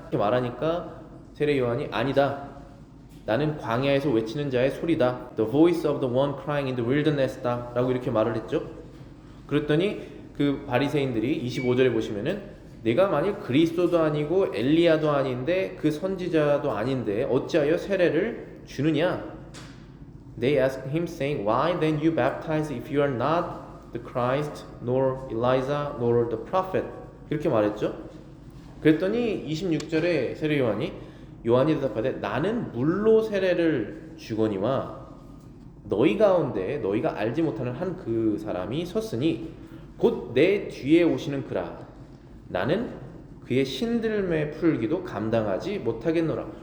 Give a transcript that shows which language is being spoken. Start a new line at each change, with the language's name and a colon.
Korean: 이렇게 말하니까 세례 요한이 아니다. 나는 광야에서 외치는 자의 소리다.
English: The voice of the one crying in the wilderness다. 라고 이렇게 말을 했죠.
Korean: 그랬더니 그 바리새인들이 25절에 보시면은 내가 만일 그리스도도 아니고 엘리야도 아닌데 그 선지자도 아닌데 어찌하여 세례를 주느냐?
English: They asked him saying, Why then you baptize if you are not the Christ, nor Elijah, nor the prophet?
Korean: 그렇게 말했죠. 그랬더니 26절에 세례 요한이 대답하되 나는 물로 세례를 주거니와 너희 가운데 너희가 알지 못하는 한 그 사람이 섰으니 곧 내 뒤에 오시는 그라 나는 그의 신들매 풀기도 감당하지 못하겠노라.